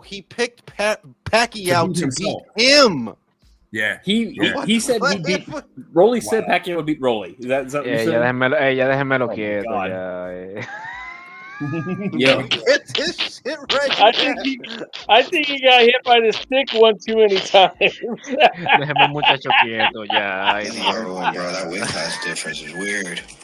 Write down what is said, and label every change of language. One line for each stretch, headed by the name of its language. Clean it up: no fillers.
English: He picked Pacquiao to beat him. Yeah. He said he beat. Roelly said Pacquiao would beat Roelly. Is that something?
Spanish: Ya déjemelo quieto. Ya.
English: Yeah. Get this shit right. I think he got hit by the stick one too many times.
Spanish: Déjeme muchacho quieto. Ya.
English: Bro, that weight class difference is weird.